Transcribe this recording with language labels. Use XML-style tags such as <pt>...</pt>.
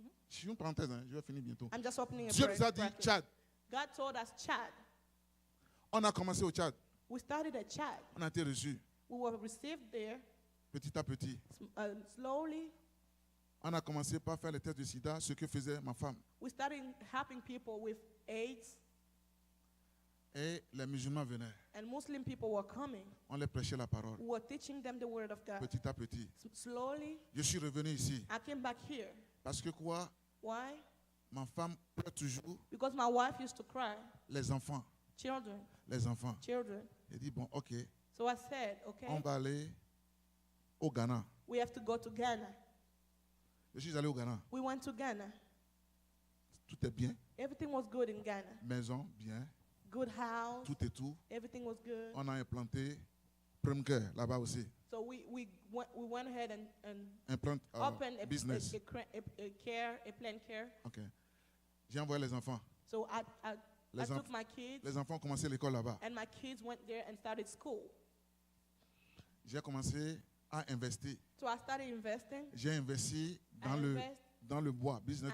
<fr>Je suis une parenthèse, hein, je vais finir bientôt.</fr> <en>I'm just opening a</en> <fr>Dieu nous a dit,</fr> <en>bracket.</en> <fr>Tchad.</fr> <en>God told us Chad.</en> <fr>On a commencé au Tchad.</fr> <en>We started at Chad.</en> <fr>On a été reçus</fr> <en>We were received there</en> <fr>petit à petit.</fr> <en>slowly.</en> <fr>On a commencé par faire les tests de sida, ce que faisait ma femme.</fr> <en>We started helping people with AIDS,</en> <fr>Et les musulmans venaient.</fr> <en>and Muslim people were coming.</en> <fr>On les prêchait la parole.</fr> <en>We were teaching them the word of God.</en> <fr>Petit à petit.</fr> <en>Slowly,</en> <fr>Je suis revenu ici.</fr> <en>I came back here.</en> <fr>Parce que quoi?</fr> <en>Why?</en> <fr>Ma femme pleure toujours.</fr> <en>Because my wife used to cry.</en> <fr>Les enfants.</fr> <en>Children,</en> <fr>Les enfants.</fr> <en>children.</en> <fr>J'ai dit, bon, ok.</fr> <en>So I said, okay,</en> <fr>On va aller au Ghana.</fr> <en>we have to go to Ghana.</en> <fr>Je suis allé au Ghana.</fr> <en>We went to Ghana.</en> <fr>Tout est bien.</fr> <en>Everything was good in Ghana.</en> <fr>Maison, bien.</fr> <en>Good house.</en> <fr>Tout est tout.</fr> <en>Everything was good.</en> <fr>On a implanté Premcare là-bas aussi.</fr> <en>So we went ahead and Implant opened a business. a planned care.</en> <fr>Ok. J'ai envoyé les enfants.</fr> <en>So I</en> <fr>Les,</fr> <en>took my kids,</en> <fr>les enfants ont commencé l'école là-bas.</fr> <en>and my kids went there and started school.</en> <fr>J'ai commencé à investir.</fr> <en>So I started investing.</en> <fr>J'ai investi dans le bois, business</fr>